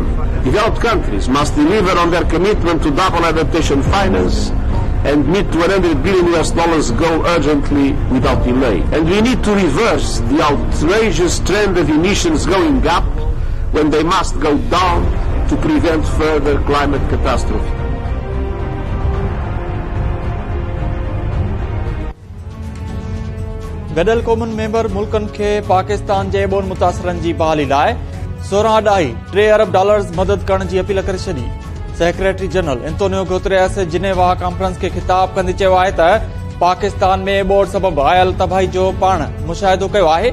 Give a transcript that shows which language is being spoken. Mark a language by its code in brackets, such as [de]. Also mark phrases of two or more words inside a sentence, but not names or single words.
[en] Developed countries must deliver on their commitment to double adaptation finance and meet $100 billion goal urgently without delay. And we need to reverse the outrageous trend of emissions going up when they must go down to prevent further climate catastrophe. [sd] गॾियल क़ौमुनि मेंबर मुल्कनि खे पाकिस्तान जे बोर्ड मुतासिरनि जी बहाली लाइ $16.3 अरब मदद करण जी अपील करे छॾी। सेक्रेटरी जनरल एंटोनियो गुतरेस जिनेवा कॉन्फ्रेंस खे ख़िताब कंदे चयो आहे त पाकिस्तान में बोर्ड सबबि आयल तबाही जो पाण मुशाहिदो कयो आहे।